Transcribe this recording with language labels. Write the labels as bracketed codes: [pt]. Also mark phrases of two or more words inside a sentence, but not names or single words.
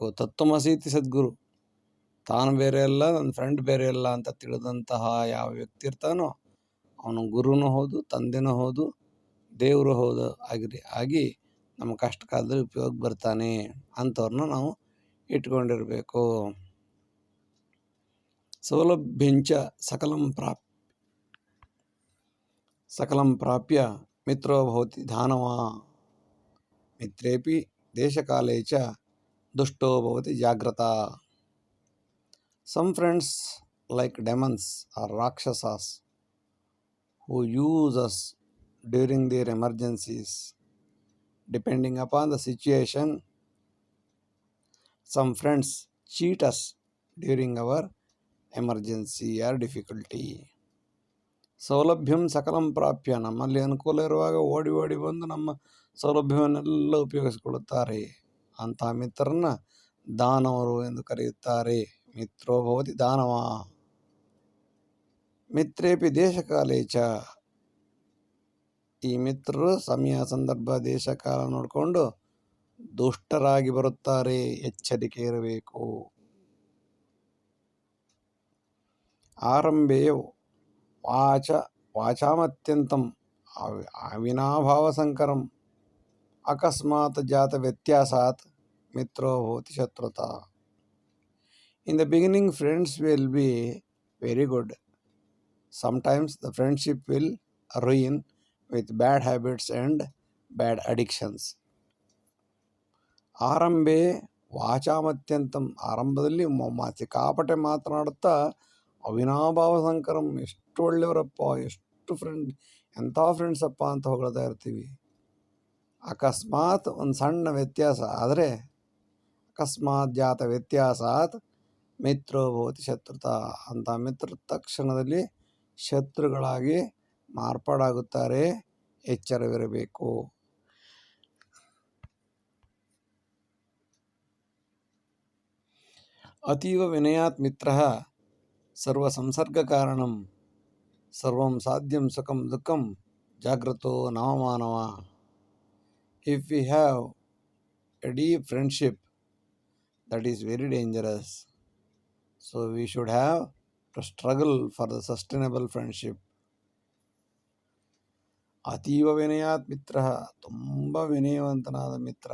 [kn] ತತ್ವಮಸೀತಿ ಸದ್ಗುರು, ತಾನು ಬೇರೆ ಅಲ್ಲ, ನನ್ನ ಫ್ರೆಂಡ್ ಬೇರೆ ಅಲ್ಲ ಅಂತ ತಿಳಿದಂತಹ ಯಾವ ವ್ಯಕ್ತಿ ಇರ್ತಾನೋ ಅವನು ಗುರುನೂ ಹೌದು, ತಂದೆನೂ ಹೌದು, ದೇವರು ಹೌದು ಆಗಿ ನಮ್ಮ ಕಷ್ಟ ಕಾಲದಲ್ಲಿ ಉಪಯೋಗ ಬರ್ತಾನೆ. ಅಂಥವ್ರನ್ನ ನಾವು ಇಟ್ಕೊಂಡಿರಬೇಕು. [sa] ಸೌಲಭ್ಯಂಚ ಸಕಲಂ ಪ್ರಾಪ್ಯ ಮಿತ್ರೋ ಭವತಿ ಧಾನವ, ಮಿತ್ರೇಪಿ ದೇಶಕಾಲೇ ಚ ದುಷ್ಟೋ ಭವತಿ ಜಾಗ್ರತ. [en] Some friends like demons or rakshasas who use us during their emergencies. Depending upon the situation, some friends cheat us during our emergency or difficulty. [sa] ಸೌಲಭ್ಯಂ ಸಕಲಂ ಪ್ರಾಪ್ಯ, [kn] ನಮ್ಮಲ್ಲಿ ಅನುಕೂಲ ಇರುವಾಗ ಓಡಿ ಓಡಿ ಬಂದು ನಮ್ಮ ಸೌಲಭ್ಯವನ್ನೆಲ್ಲ ಉಪಯೋಗಿಸಿಕೊಳ್ಳುತ್ತಾರೆ. ಅಂತಹ ಮಿತ್ರರನ್ನ ದಾನವರು ಎಂದು ಕರೆಯುತ್ತಾರೆ. [sa] ಮಿತ್ರೋ ಭವತಿ ದಾನವ, ಮಿತ್ರೇಪಿ ದೇಶಕಾಲೇ ಚ, [kn] ಈ ಮಿತ್ರರು ಸಮಯ ಸಂದರ್ಭ ದೇಶ ಕಾಲ ನೋಡಿಕೊಂಡು ದುಷ್ಟರಾಗಿ ಬರುತ್ತಾರೆ, ಎಚ್ಚರಿಕೆ ಇರಬೇಕು. [sa] ಆರಂಭೇ ವಾಚಾಮತ್ಯಂತಂ ಅವಿನಾಭಾವ ಸಂಕರಂ ಅಕಸ್ಮಾತ್ ಜಾತ ವ್ಯತ್ಯಾಸಾತ್ ಮಿತ್ರೋ ಭವತಿ ಶತ್ರುತಾ. [en] In the beginning, friends will be very good. Sometimes the friendship will ruin with bad habits and bad addictions. [sa] ಆರಂಭೆ ವಾಚಾಮತ್ಯಂತಂ, [kn] ಆರಂಭದಲ್ಲಿ ಸಿಕ್ಕಾಪಟ್ಟೆ ಮಾತನಾಡುತ್ತಾ [sa] ಅವಿನಾಭಾವ ಸಂಕರಂ, [kn] ಎಷ್ಟು ಒಳ್ಳೆಯವರಪ್ಪ, ಎಷ್ಟು ಫ್ರೆಂಡ್, ಎಂಥ ಫ್ರೆಂಡ್ಸಪ್ಪ ಅಂತ ಹೊಗಳ್ತಾ ಇರ್ತೀವಿ. ಅಕಸ್ಮಾತ್ ಒಂದು ಸಣ್ಣ ವ್ಯತ್ಯಾಸ ಆದರೆ, [sa] ಅಕಸ್ಮಾತ್ ಜಾತ ವ್ಯತ್ಯಾಸಾತ್ ಮಿತ್ರೋ ಭವತಿ ಶತ್ರುತಾ, [kn] ಅಂತ ಮಿತ್ರ ತಕ್ಷಣದಲ್ಲಿ ಶತ್ರುಗಳಾಗಿ ಮಾರ್ಪಾಡಾಗುತ್ತಾರೆ, ಎಚ್ಚರವಿರಬೇಕು. [sa] ಅತೀವ ವಿನಯಾತ್ ಮಿತ್ರಃ ಸರ್ವ ಸಂಸರ್ಗ ಕಾರಣಂ ಸರ್ವಂ ಸಾಧ್ಯಂ ಸುಖಂ ದುಃಖಂ Jagrato Navamanava. [en] If we have a deep friendship, that is very dangerous. So we should have to struggle for the sustainable friendship. [sa] ಅತೀವ ವಿನಯಾತ್ ಮಿತ್ರ, [kn] ತುಂಬ ವಿನಯವಂತನಾದ ಮಿತ್ರ.